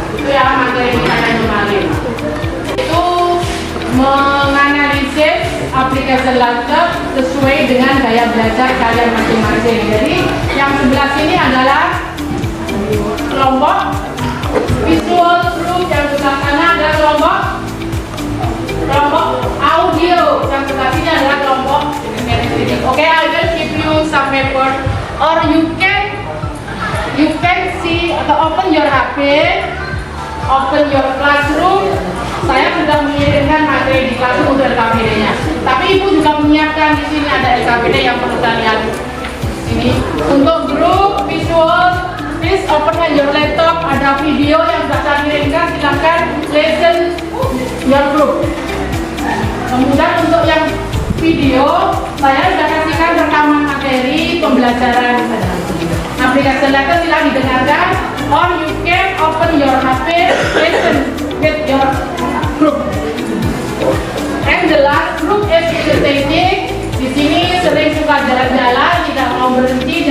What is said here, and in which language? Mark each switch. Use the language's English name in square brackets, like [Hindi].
[Indonesian] Itu ya materi kita yang kemarin. Itu menganalisis aplikasi letter sesuai dengan gaya belajar kalian masing-masing. Jadi yang sebelah sini adalah kelompok visual group, yang sebelah sana ada kelompok audio, yang sebelah sini adalah kelompok kinesthetic. [English] Okay, I will give you some paper, or you can see [Indonesian] atau [English] open your HP, open your classroom. [Indonesian] Saya sudah mengirimkan materi di classroom untuk LKPD-nya. Tapi Ibu juga menyiapkan di sini ada LKPD yang perlu kalian ini. Untuk grup visual, [English] please open your laptop. [Indonesian] Ada video yang sudah saya kirimkan. Silakan [English] listen your group. [Indonesian] Kemudian untuk yang video, saya sudah kasihkan rekaman materi pembelajaran aplikasi letter, silakan didengarkan, [English] or you can open your HP, listen with your group. And the last group is entertaining. [Indonesian] Di sini sering suka jalan-jalan, tidak mau berhenti.